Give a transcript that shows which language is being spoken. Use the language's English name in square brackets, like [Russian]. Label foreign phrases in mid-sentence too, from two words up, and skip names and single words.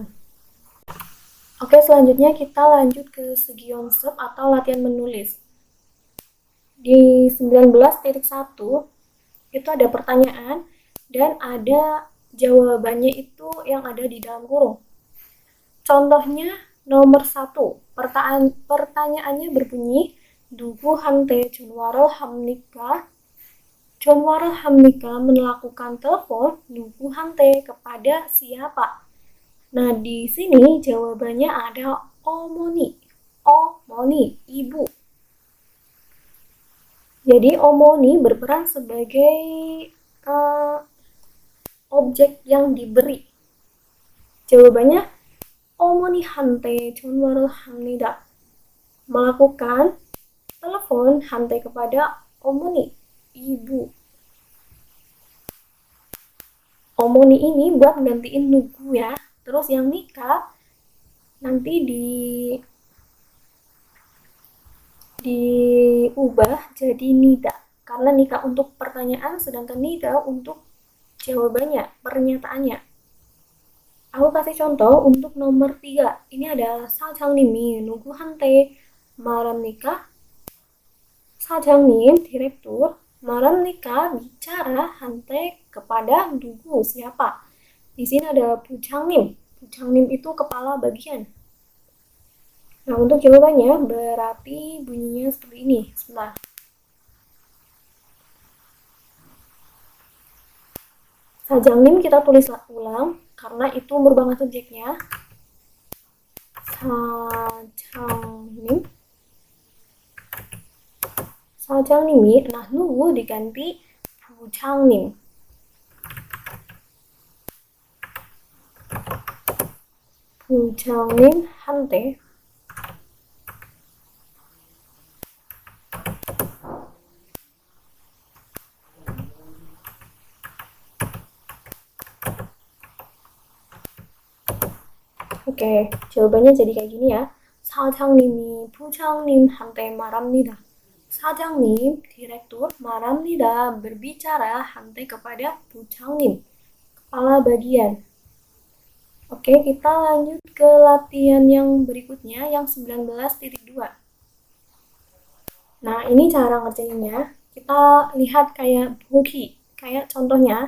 [Indonesian] Oke, selanjutnya kita lanjut ke segi konsep atau latihan menulis. Di 19.1 itu ada pertanyaan dan ada jawabannya itu yang ada di dalam kurung. Contohnya nomor 1, pertanyaannya berbunyi [Korean] 누구한테 전화를 합니까? 전화를 합니까? [Indonesian] Melakukan telepon 누구한테 kepada siapa? Nah, di sini jawabannya ada 어머니, ibu. Jadi 어머니 berperan sebagai objek yang diberi. [Korean] Jawabannya 어머니한테 전화를 합니다. [Indonesian] Melakukan telepon 한테 kepada 어머니, ibu. 어머니 ini buat gantiin 누구 ya. Terus yang nikah nanti diubah jadi nida. Karena nikah untuk pertanyaan, sedangkan nida untuk jawabannya, pernyataannya. Aku kasih contoh untuk nomor 3. Ini ada [Korean] 사장님이 누구한테 말합니까? 사장님, direktur, 말합니까? [Indonesian] Bicara, 한테 kepada 누구, siapa. Di sini ada 부장님. 부장님 itu kepala bagian. Nah, untuk jawabannya berarti bunyinya seperti ini. Sebentar. 사장님 kita tulis ulang karena itu merupakan subjeknya. [Korean] 사장님. [Indonesian] 사장님이, nah 누구 diganti 부장님. 부장님한테 Oke, jawabannya jadi kayak gini ya. [Korean] 사장님이 부장님한테 말합니다. 사장님, direktur, 말합니다, [Indonesian] berbicara, 한테 kepada 부장님, kepala bagian. Oke, kita lanjut ke latihan yang berikutnya, yang 19.2. Nah, ini cara ngerjainnya. Kita lihat kayak bogi, kayak contohnya.